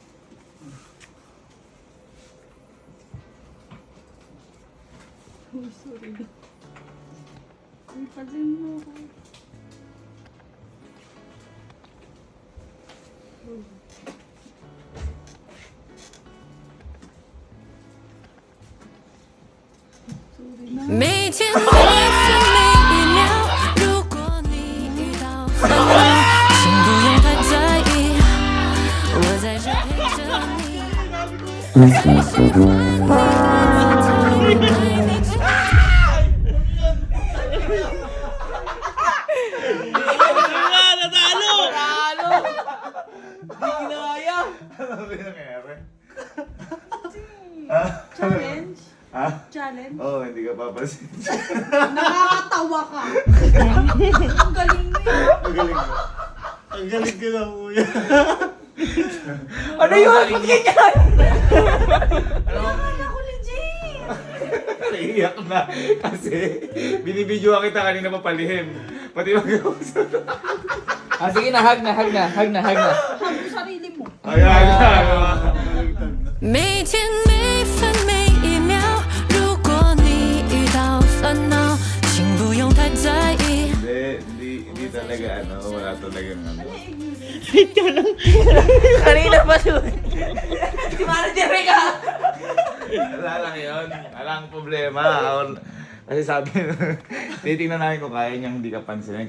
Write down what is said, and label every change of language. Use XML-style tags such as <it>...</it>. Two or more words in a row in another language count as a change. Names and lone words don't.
<en>Oh, sorry.</en> <tl>Ay, pansin mo ako. Sorry na.</tl> <zh>每天每分每一秒，如果你遇到烦恼，请不用太在意，我在这陪着你。最喜欢你，我对你最。</zh> <tl>Ano ba yung nangyayari? Challenge? Ha? Challenge? Oo, hindi ka papasin. Nakakatawa ka. Ang galing mo eh. Ang galing mo. Ang galing ko na kuya. Ano yun? Ba't ganyan? Nakakala ko legit. Naiiyak na. Kasi binibidyoan kita kanina papalihim. Pati mag-usap. Ah, sige na, hug na. Hug mo sarili mo. Ayan na.</tl> <zh>每天每分每一秒，如果你遇到烦恼，请不用太在意。</zh> <tl>Hindi talaga wala talagang Kanina pa doon. Si Manager ka. Wala lang yun. Walang problema. Kasi sabi, titingnan namin kung kaya niyang hindi ka pansinin.</tl>